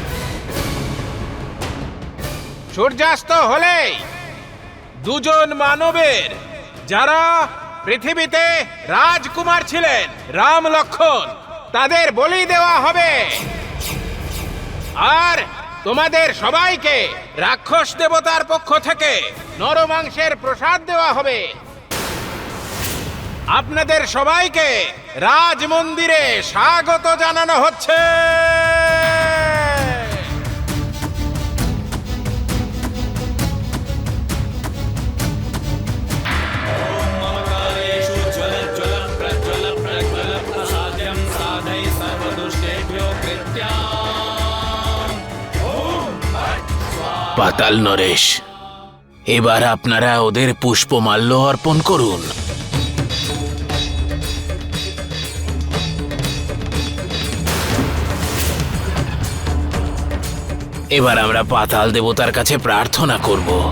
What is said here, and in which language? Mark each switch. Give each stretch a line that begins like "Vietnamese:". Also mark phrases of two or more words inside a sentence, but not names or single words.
Bangla: সূর্যাস্ত হলেই দুজন মানবের, যারা পৃথিবীতে রাজকুমার ছিলেন, রাম লক্ষ্মণ, তাদের বলি দেওয়া হবে। আর তোমাদের সবাইকে রাক্ষস দেবতার পক্ষ থেকে নরমাংসের প্রসাদ দেওয়া হবে। আপনাদের সবাইকে রাজ মন্দিরে স্বাগত জানানো হচ্ছে।
Sanskrit: ममकारेषु ज्वल ज्वल प्रज्वल प्रज्वल प्रसाद्यं साधय सर्वदुष्टेभ्यो कृत्याम्। ओम भट् स्वाहा।
Bangla: পাতাল নরেশ, এবার আপনারা ওদের পুষ্পমাল্য অর্পণ করুন। এবার আমরা পাতাল দেবতার কাছে প্রার্থনা করব।